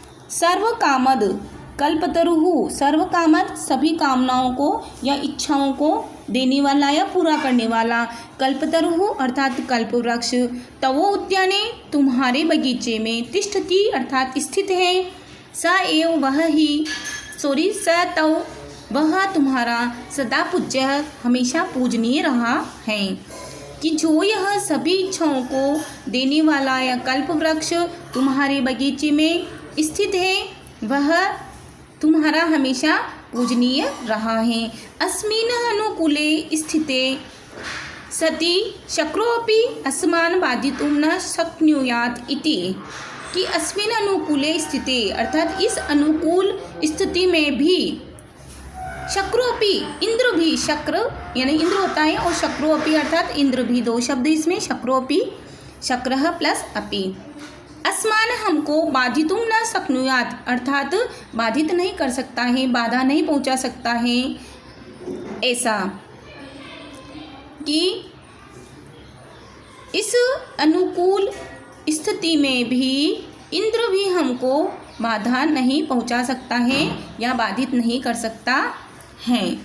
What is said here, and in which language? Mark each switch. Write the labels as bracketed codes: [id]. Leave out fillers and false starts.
[hi] सर्वकामद कल्पतरुः, सर्वकामद सभी कामनाओं को या इच्छाओं को देने वाला या पूरा करने वाला, कल्पतरुः अर्थात कल्पवृक्ष, तवो उद्याने तुम्हारे बगीचे में, तिष्ठति अर्थात स्थित है, [sa] स एव [hi] वह ही, [sa] स तव [hi] वह तुम्हारा, [sa] सदा पूज्य [hi] हमेशा पूजनीय रहा है। कि जो यह सभी इच्छाओं को देने वाला या कल्पवृक्ष तुम्हारे बगीचे में स्थित है, वह तुम्हारा हमेशा पूजनीय रहा है। [sa] अस्मिन् अनुकूले स्थिते सति शक्रोऽपि अस्मान् बाधितुं न शक्नुयात् इति। [hi] कि [sa] अस्मिन् अनुकूले स्थिते [hi] अर्थात इस अनुकूल स्थिति में भी, शक्रोऽपि इंद्र भी, शक्र यानी इंद्र होता है और शक्रोऽपि अर्थात इंद्र भी, दो शब्द इसमें, शक्रोऽपि, शक्रः प्लस अपि। अस्मान हमको, [sa] बाधितुम न शक्नुयात् [hi] अर्थात बाधित नहीं कर सकता है, बाधा नहीं पहुंचा सकता है, ऐसा कि इस अनुकूल स्थिति में भी इंद्र भी हमको बाधा नहीं पहुंचा सकता है या बाधित नहीं कर सकता है।